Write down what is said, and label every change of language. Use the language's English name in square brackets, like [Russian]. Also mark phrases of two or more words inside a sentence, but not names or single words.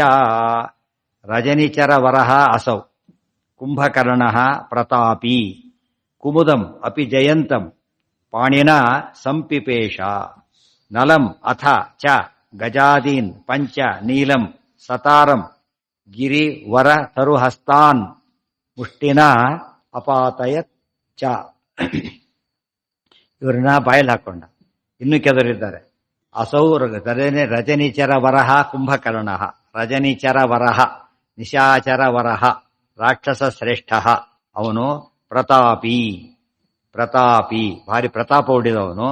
[Sanskrit] रजनिचर वरः असौ कुम्भकर्ण प्रतापि कुमुदं अपि जयन्तं पाणिना सम्पिपेश नलं अथ च गजादीन् पञ्च नीलं सतारं गिरिवर तरुहस्तान् मुष्टिना अपातयत् च. [Kannada] ಇವರನ್ನ ಬಾಯಲ್ಲಿ ಹಾಕೊಂಡ. ಇನ್ನು ಕೆದರಿದ್ದಾರೆ. [Sanskrit] असौ रजनिचर वरः कुम्भकर्ण रजनिचर वरः निशाचर वरः [Kannada] ರಾಕ್ಷಸ ಶ್ರೇಷ್ಠ ಅವನು ಪ್ರತಾಪಿ ಪ್ರತಾಪಿ ಭಾರಿ ಪ್ರತಾಪ ಹೊಡಿದವನು.